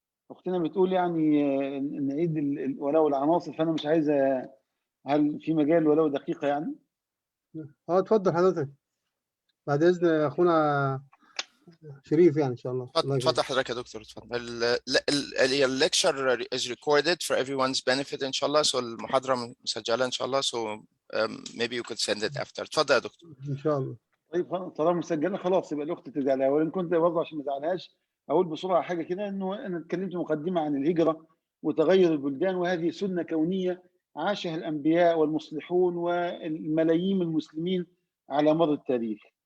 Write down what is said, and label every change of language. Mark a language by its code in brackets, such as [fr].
[ar] أختنا بتقول يعني نعيد الولاء والعناصر، فأنا مش عايزة، هل في مجال ولو دقيقة يعني؟ اتفضل حضرتك بعد إذن أخونا شريف يعني إن شاء الله. اتفضل حضرتك يا دكتور، اتفضل. [en] الليكتشر is recorded for everyone's benefit [ar] إن شاء الله. So المحاضرة مسجلة إن شاء الله. [en] So maybe you could send it after. [ar] اتفضل يا دكتور. إن شاء الله. طيب طالما مسجلة خلاص يبقى الأخت تزعلها، وإن كنت برضه عشان ما تزعلهاش أقول بسرعة حاجة كده، إنه أنا اتكلمت مقدمة عن الهجرة وتغير البلدان، وهذه سنة كونية عاشها الأنبياء والمصلحون والملايين المسلمين على مر التاريخ.